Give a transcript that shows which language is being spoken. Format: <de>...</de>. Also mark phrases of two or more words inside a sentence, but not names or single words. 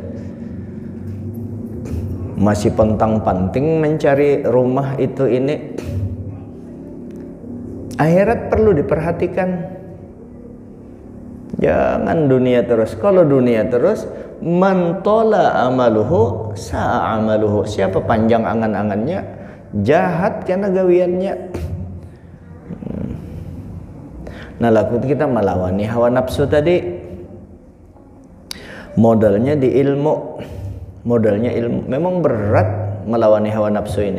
<id>Masih pontang-panting mencari rumah itu ini. Akhirat perlu diperhatikan. Jangan dunia terus. Kalau dunia terus,</id> <ar>man tola amaluhu sa'a amaluhu.</ar> <id>Siapa panjang angan-angannya, jahat karena gawiannya. Nah, laku kita melawani hawa nafsu tadi. Modalnya di ilmu. Memang berat melawani hawa nafsu ini.</id>